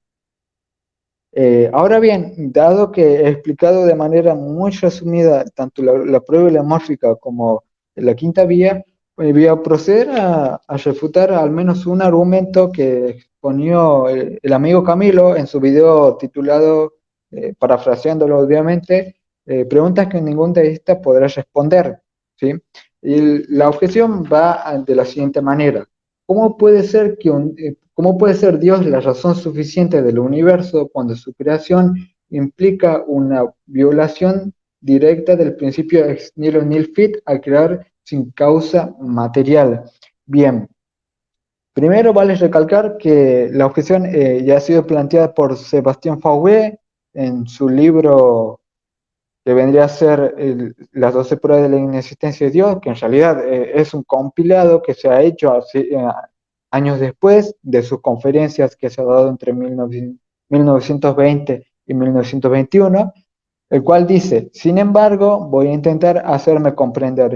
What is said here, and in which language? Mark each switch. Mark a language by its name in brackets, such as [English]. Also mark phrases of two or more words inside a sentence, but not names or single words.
[Spanish] Ahora bien, dado que he explicado de manera muy resumida tanto la prueba homeomórfica como la quinta vía, voy a proceder a refutar al menos un argumento que exponió el amigo Camilo en su video titulado, parafraseándolo obviamente, preguntas que ningún teísta podrá responder, ¿sí? Y la objeción va de la siguiente manera. ¿Cómo puede ser Dios la razón suficiente del universo cuando su creación implica una violación directa del principio [Latin] ex nihilo nihil fit [Spanish] al crear sin causa material? Bien, primero vale recalcar que la objeción ya ha sido planteada por Sebastián Fauvé en su libro que vendría a ser las 12 pruebas de la inexistencia de Dios, que en realidad es un compilado que se ha hecho años después de sus conferencias que se ha dado entre 1920 y 1921, el cual dice, sin embargo, voy a intentar hacerme comprender.